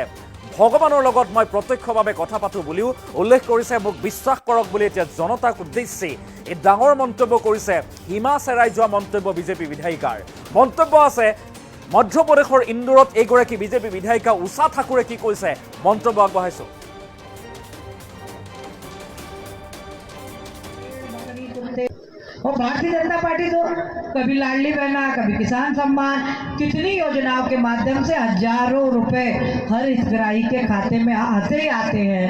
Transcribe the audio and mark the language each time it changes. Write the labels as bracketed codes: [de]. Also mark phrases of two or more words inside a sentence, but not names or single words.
[as] ভগৱানৰ লগত মই প্ৰত্যক্ষভাৱে কথা পাতোঁ বুলিও উল্লেখ কৰিছে, মোক বিশ্বাস কৰক বুলি এতিয়া জনতাক উদ্দেশ্যি এই ডাঙৰ মন্তব্য কৰিছে। সীমা চেৰাই যোৱা মন্তব্য বিজেপি বিধায়িকাৰ। মন্তব্য আছে মধ্যপ্ৰদেশৰ ইন্দোৰত এইগৰাকী বিজেপি বিধায়িকা উষা ঠাকুৰে কি কৈছে মন্তব্য আগবঢ়াইছোঁ। [hi] और भारतीय जनता पार्टी तो कभी लाडली बहना, कभी किसान सम्मान, कितनी योजनाओं के माध्यम से हजारों रुपए हर हितग्राही के खाते में आते ही आते हैं।